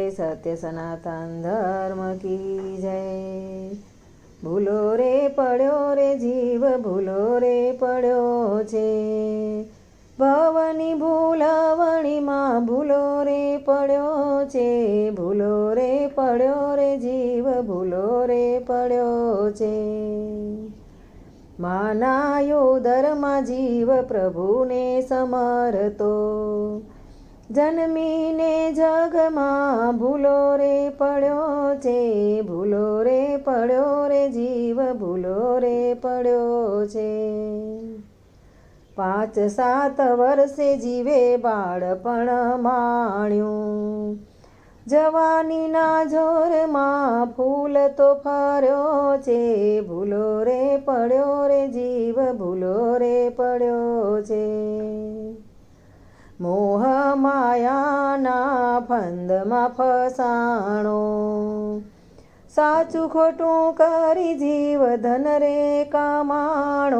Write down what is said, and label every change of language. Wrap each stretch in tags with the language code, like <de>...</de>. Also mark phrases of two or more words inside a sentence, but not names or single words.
<hi>सत्य सनातन धर्म की जय।</hi> <gu>ભૂલો રે પડ્યો રે જીવ ભૂલો રે પડ્યો છે। ભવની ભૂલવણી માં ભૂલો રે પડ્યો છે। ભૂલો રે પડ્યો રે જીવ ભૂલો રે પડ્યો છે। માનાયો ધર્મા જીવ પ્રભુને સમરતો। જન્મીને જગમાં ભૂલો રે પડ્યો છે। ભૂલો રે પડ્યો રે જીવ ભૂલો રે પડ્યો છે। 5-7 વર્ષે જીવે બાળપણ માણ્યું। જવાનીના જોરમાં ફૂલ તો ફર્યો છે। ભૂલો રે પડ્યો રે જીવ ભૂલો રે પડ્યો છે। મોહ માયાના ફંદમાં ફસાણો। સાચું ખોટું કરી જીવ ધન રે કમાણો।</gu>